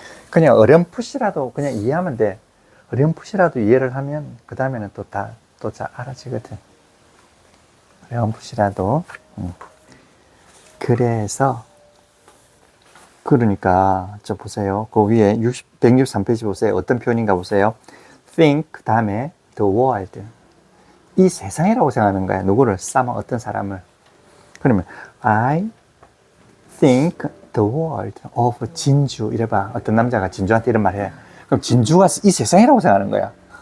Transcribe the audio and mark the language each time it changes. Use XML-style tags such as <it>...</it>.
<ko>그냥 어렴풋이라도 그냥 이해하면 돼. 어렴풋이라도 이해를 하면 그 다음에는 또 잘 알아지거든. 어렴풋이라도. 그래서 그러니까 저 보세요. 그 위에 163페이지 보세요. 어떤 표현인가 보세요. think 다음에</ko> <en>the world.</en> <ko>이 세상이라고 생각하는 거야. 누구를? 어떤 사람을. 그러면</ko> <en>I think the world of 진주.</en> <ko>이래봐. 어떤 남자가 진주한테 이런 말 해. 그럼 진주가 이 세상이라고 생각하는 거야.</ko>